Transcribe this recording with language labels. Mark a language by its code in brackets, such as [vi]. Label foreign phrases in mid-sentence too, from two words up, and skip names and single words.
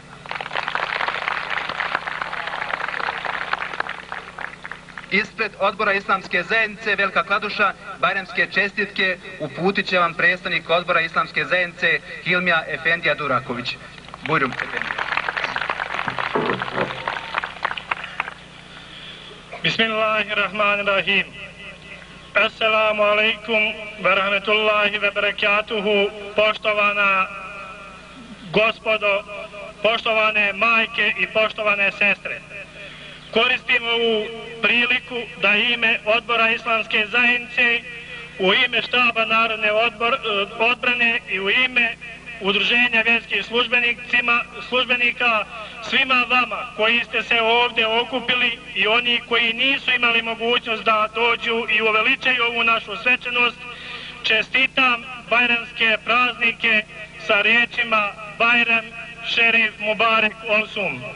[bs] Ispred Odbora Islamske zajednice Velika Kladuša bajramske čestitke uputit će vam predstavnik Odbora Islamske zajednice Hilmija Efendija Duraković. Bujrum Efendija. [ar] بسم الله الرحمن الرحيم. السلام عليكم ورحمة الله وبركاته. [bs] Poštovana gospodo, poštovane majke i poštovane sestre. Koristim ovu priliku da ime Odbora Islamske zajednice, u ime štaba Narodne odbrane i u ime Udruženja vjerskih službenika svima vama koji ste se ovdje okupili i oni koji nisu imali mogućnost da dođu i uveličaju ovu našu svečanost, čestitam bajramske praznike sa riječima [tr] Bajram Šerif Mubarek Olsum.